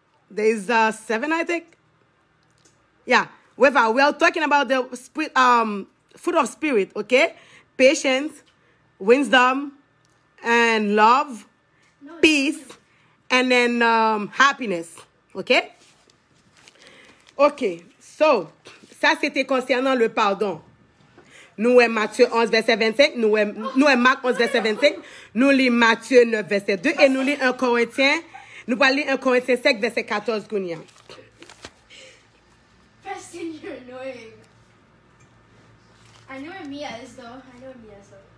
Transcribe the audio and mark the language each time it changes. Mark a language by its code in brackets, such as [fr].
[en] There's 7, I think. Yeah. Whether we are talking about the spirit, fruit of spirit, okay? Patience, wisdom, and love, peace, and then happiness, okay? Okay. [fr] So, ça c'était concernant le pardon. Nous sommes Matthieu 11, verset 25. Nous sommes Marc 11, verset 25. Nous lisons Matthieu 9, verset 2. Et nous lisons 1 Corinthiens. Nous parlons 1 Corinthiens 5, verset 14. [en] Preston, you're annoying. I know where Mia is, though. I know where Mia is, though.